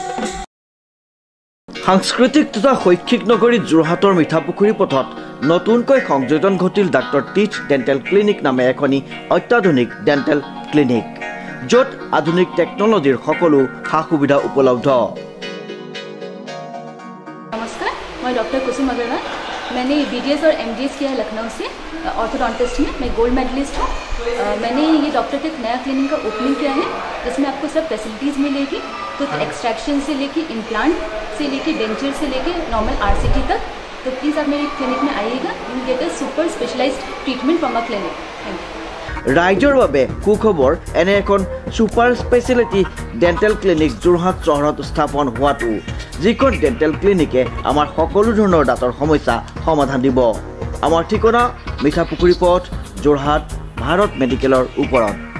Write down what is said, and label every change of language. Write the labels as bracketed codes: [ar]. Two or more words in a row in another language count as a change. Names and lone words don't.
[as] সাংস্কৃতিক তথা শৈক্ষিক নগৰী যোৰহাটৰ মিঠাপুখুৰী পথত নতুনকৈ সংযোজন ঘটিল ডাক্তৰ টিচ [en] dental clinic [as] নামে এখনি অত্যাধুনিক ডেণ্টেল ক্লিনিক, য'ত আধুনিক টেকনলজিৰ সকলো সা সুবিধা উপলব্ধ। [hi] नमस्कार, मैं डॉक्टर कुसुम अग्रवाल। मैंने BDS और MDS किया है लखनऊ से, ऑर्थोडोंटिस्ट में। मैं गोल्ड मेडलिस्ट हूँ। मैंने ये डॉक्टर टेक नया क्लिनिक का ओपनिंग किया है, जिसमें आपको सब फैसिलिटीज़ मिलेगी, तो एक्सट्रैक्शन से लेके इम्प्लांट से लेके डेंचर से लेके [en] normal RCT [hi] तक। तो प्लीज़ आप मेरे क्लिनिक में आइएगा, [en] you get a super specialized treatment from a clinic. thank you. [as] ৰাইজৰ বাবে সুখবৰ, এনে এখন [en] super speciality dental clinic [as] যোৰহাট চহৰত স্থাপন হোৱাটো, যিখন [en] dental clinic [as] আমাৰ সকলো ধৰণৰ দাঁতৰ সমস্যা সমাধান দিব। আমাৰ ঠিকনা মিঠাপুখুৰী পথ, যোৰহাট, ভাৰত মেডিকেলৰ ওপৰত।